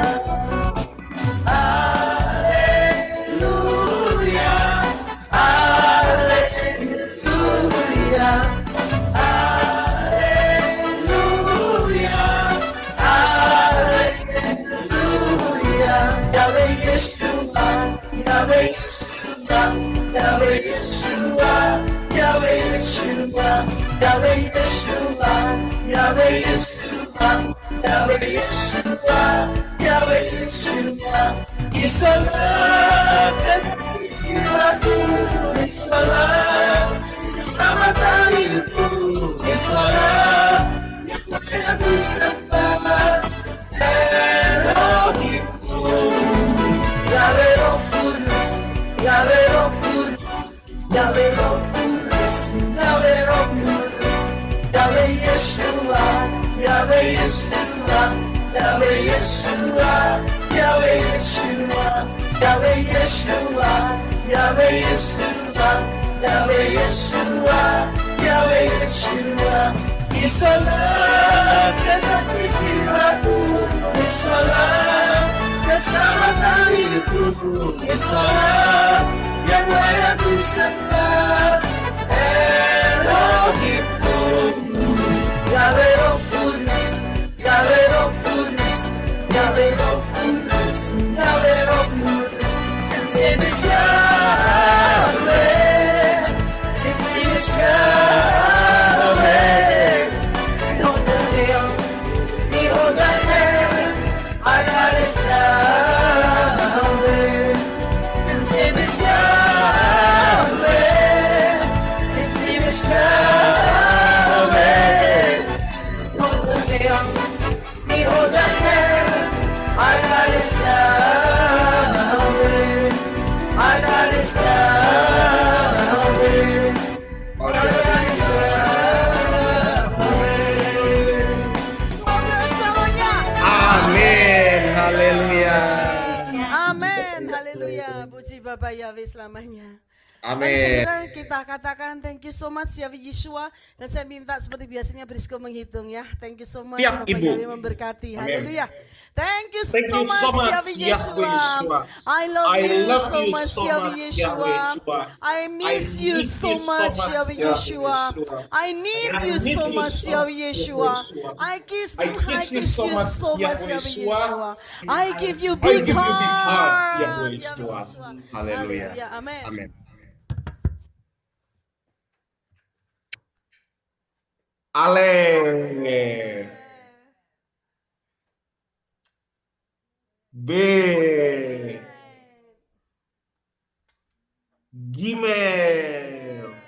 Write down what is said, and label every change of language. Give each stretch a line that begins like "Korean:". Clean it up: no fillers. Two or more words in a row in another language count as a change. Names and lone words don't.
Indonesian: Haleluya, haleluya, haleluya, haleluya. Yahweh Yeshua, Yahweh Yeshua, Yahweh Yeshua, Yahweh Yeshua, Yahweh Yeshua, Yahweh Yeshua, Yahweh Yeshua, Yahweh Yeshua. Isalah kekasih jiwaku, Isalah keselamatan hidupku, Isalah yang aku sembah, Elohimku. Yahweh Roh Kudus, Yahweh Roh Kudus, Yahweh Roh Kudus, Yahweh Roh Kudus, Yahweh Yeshua, Yahweh Yeshua, Yahweh Yeshua, Yahweh Yeshua, Yahweh Yeshua, Yahweh Yeshua, Yahweh Yeshua, Yahweh Yeshua. Isalah kekasih jiwaku, Isalah keselamatan hidupku, Isalah yang layak disembah, Elohimku. Yahweh Roh Kudus, Yahweh Roh Kudus, Yahweh Roh Kudus, Yahweh Roh Kudus.
English: His name is Yahweh, His name is Yahweh. Behold the hill, behold the heaven, our God is Yahweh. His name is Yahweh, His name is Yahweh. Behold the hill, behold the heaven, our God is Yahweh. Our God is Yahweh. Our God is
Indonesian: Amin. Haleluya. Amin, haleluya. Puji Bapak Yahweh selamanya. Amin. Mari saudara kita katakan
English: thank you so much
Indonesian: Yahweh Yeshua. Dan saya minta seperti biasanya Brisco menghitung ya.
English: Thank you so much
Indonesian: Siap, Bapak Ibu. Yahweh memberkati. Amin. Haleluya.
English: Thank you Thank so you much so much, Yahweh Yahweh Yeshua. Yeshua. I love you so you much so Yahweh much, Yeshua. Yahweh Yeshua. I miss you so much Yahweh Yeshua. I need you so much Yahweh Yeshua. I kiss you so much Yahweh Yeshua. I give you big heart Yahweh Yeshua.
Indonesian: Haleluya. Amin. Amin. Ale.
Hebrew: B. Gimel.